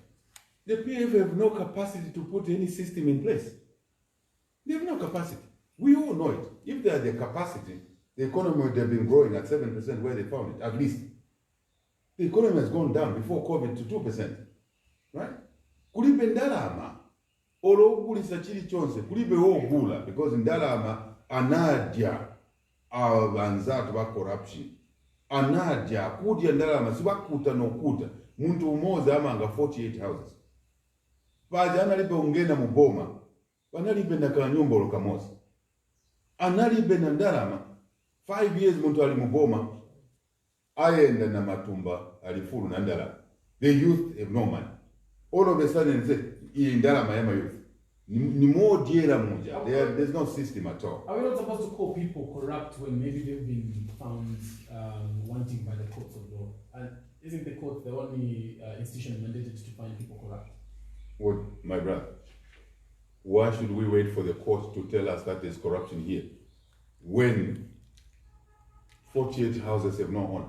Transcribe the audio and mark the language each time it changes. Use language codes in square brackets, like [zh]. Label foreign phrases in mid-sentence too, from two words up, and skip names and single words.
[en] The PF have no capacity to put any system in place. They have no capacity. We all know it. If they had the capacity, the economy would have been growing at 7% where they found it, at least. The economy has gone down before COVID to 2%. Right? [ny] Kulibe ndalama, ologulisa chili chonse, kulibe ogula, because ndalama anadya abanzatu ba corruption. Anadya, kudya ndalama, sibakuta nokuta. Muntu umoza amanga 48 houses. Paja analibe ungena muboma. Analibe na kanyumba olokamosi. Analibe na ndalama. 5 years muntu alimuboma. Ayenda na matumba alifuru na ndalama. [en] The youth have no money. All of a sudden say, [ny] "Iyi ndalama yama youth." Ni more diera muja. [en] There's no system at all. Are we not supposed to call people corrupt when maybe they've been found wanting by the courts of law? And isn't the court the only institution mandated to find people corrupt? Well, my brother, why should we wait for the court to tell us that there's corruption here when 48 houses have no owner?